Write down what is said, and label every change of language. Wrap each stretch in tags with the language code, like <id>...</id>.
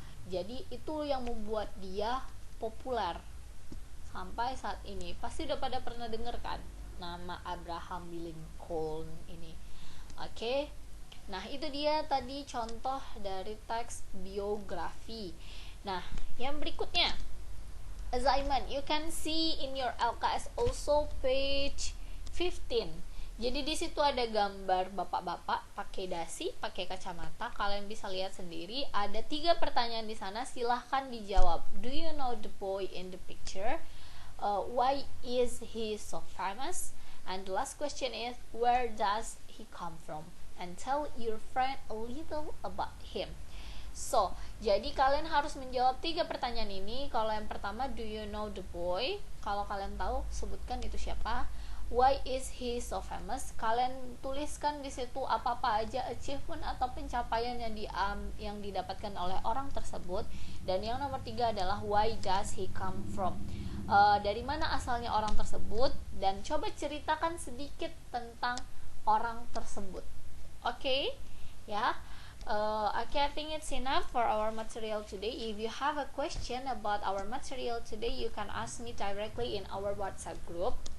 <id>Jadi itu yang membuat dia populer sampai saat ini. Pasti udah pada pernah denger kan nama Abraham Lincoln ini. Oke. Nah, itu dia tadi contoh dari teks biografi. Nah, yang berikutnya</id> <en>assignment. You can see in your LKS also page 15.</en> <id>Jadi di situ ada gambar bapak-bapak pakai dasi, pakai kacamata. Kalian bisa lihat sendiri. Ada 3 pertanyaan di sana. Silahkan dijawab.</id> <en>Do you know the boy in the picture? Why is he so famous? And the last question is, where does he come from? And tell your friend a little about him.</en> <id>So, jadi kalian harus menjawab 3 pertanyaan ini. Kalau yang pertama,</id> <en>do you know the boy?</en> <id>Kalau kalian tahu, sebutkan itu siapa.</id> <en>Why is he so famous?</en> <id>Kalian tuliskan di situ apa-apa aja achievement atau pencapaian yang didapatkan oleh orang tersebut. Dan yang nomor 3 adalah</id> <en>why does he come from?</en> <id>Dari mana asalnya orang tersebut, dan coba ceritakan sedikit tentang orang tersebut. Oke, ya.</id> <en>Okay, I think it's enough for our material today. If you have a question about our material today, you can ask me directly in our WhatsApp group.</en>